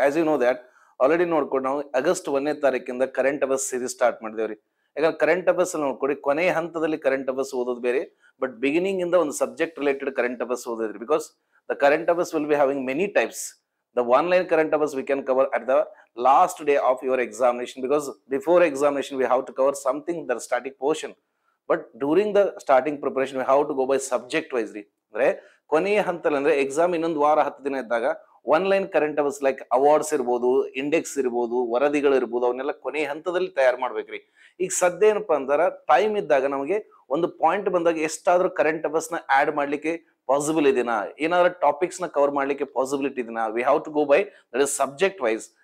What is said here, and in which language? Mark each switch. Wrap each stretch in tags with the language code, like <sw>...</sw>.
<en>as you know that</en> <kn>already ನೋಡ್ಕೊಂಡು ನಾವು August 1ನೇ ತಾರೀಕಿಂದ ಕರೆಂಟ್ ಅಫೇರ್ಸ್ ಸೀರೀಸ್ ಸ್ಟಾರ್ಟ್ ಮಾಡಿದೇವ್ರಿ. ಯಾಕಂದ್ರೆ ಕರೆಂಟ್ ಅಫೇರ್ಸ್ ನೋಡ್ಕೊಡಿ, ಕೊನೆಯ ಹಂತದಲ್ಲಿ ಕರೆಂಟ್ ಅಫೇರ್ಸ್ ಓದೋದು ಬೇರೆ, ಬಟ್ ಬಿಗಿನಿಂಗ್ ಇಂದ ಒಂದು subject related current affairs ಓದಿದ್ರಿ.</kn> <en>Because the current affairs will be having many types. The online current affairs we can cover at the last day of your examination, because before examination we have to cover something, the static portion, but during the starting preparation we have to go by subject wise ರೀ.</en> <kn>ಅಂದ್ರೆ ಕೊನೆಯ ಹಂತದಲ್ಲಿ ಅಂದ್ರೆ exam ಇನ್ನೊಂದು ವಾರ 10 ದಿನ ಇದ್ದಾಗ online current affairs like awards ಇರ್ಬೋದು, ಇಂಡೆಕ್ಸ್ ಇರ್ಬೋದು, ವರದಿಗಳು ಇರ್ಬೋದು, ಅವನ್ನೆಲ್ಲ ಕೊನೆಯ ಹಂತದಲ್ಲಿ ತಯಾರು ಮಾಡ್ಬೇಕ್ರಿ. ಈಗ ಸದ್ಯ ಏನಪ್ಪಾ ಅಂದ್ರೆ ಟೈಮ್ ಇದ್ದಾಗ ನಮಗೆ ಒಂದು ಪಾಯಿಂಟ್ ಬಂದಾಗ ಎಷ್ಟಾದ್ರೂ ಕರೆಂಟ್ ಅಫೇರ್ಸ್ ನ ಆಡ್ ಮಾಡ್ಲಿಕ್ಕೆ ಪಾಸಿಬಲ್ ಇದೆನಾ, ಏನಾದ್ರೂ ಟಾಪಿಕ್ಸ್ ನ ಕವರ್ ಮಾಡ್ಲಿಕ್ಕೆ ಪಾಸಿಬಿಲಿಟಿ ಇದೆನಾ,</kn> <en>We have to go by that is subject wise.</en>